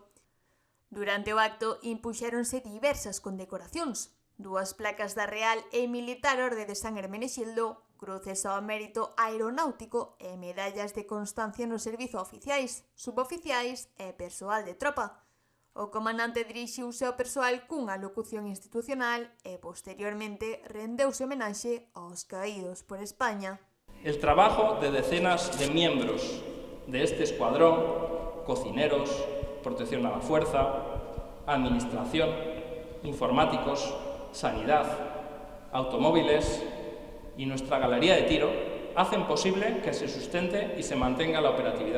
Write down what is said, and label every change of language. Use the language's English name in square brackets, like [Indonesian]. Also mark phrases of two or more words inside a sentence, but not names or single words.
[Galician] Durante o acto impuxéronse diversas condecoracións, 2 placas da Real e Militar Orde de San Hermenexildo, cruces ao mérito aeronáutico e medallas de constancia no servizo a oficiais, suboficiais e persoal de tropa. O comandante dirixiuse ao persoal cunha locución institucional e, posteriormente, rendeuse homenaxe aos caídos por España. [Spanish] El trabajo de decenas de miembros de este escuadrón, cocineros, protección a la fuerza, administración, informáticos, sanidad, automóviles y nuestra galería de tiro hacen posible que se sustente y se mantenga la operatividad.